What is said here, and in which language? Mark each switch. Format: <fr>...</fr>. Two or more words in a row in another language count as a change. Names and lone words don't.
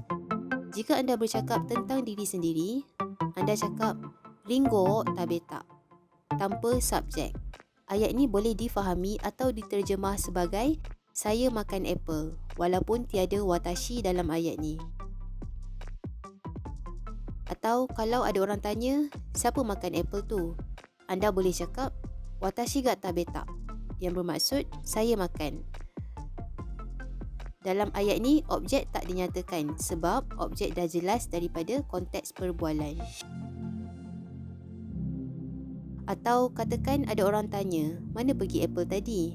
<ms>Jika anda bercakap tentang diri sendiri, anda cakap</ms> <ja>りんご食べた</ja> <ms>tanpa subjek. Ayat ini boleh difahami atau diterjemah sebagai saya makan apple walaupun tiada watashi dalam ayat ni. Atau kalau ada orang tanya, siapa makan apple tu? Anda boleh cakap</ms> <ja>私が食べた,</ja> <ms>yang bermaksud saya makan. Dalam ayat ni, objek tak dinyatakan sebab objek dah jelas daripada konteks perbualan. Atau katakan ada orang tanya, mana pergi apple tadi?</ms>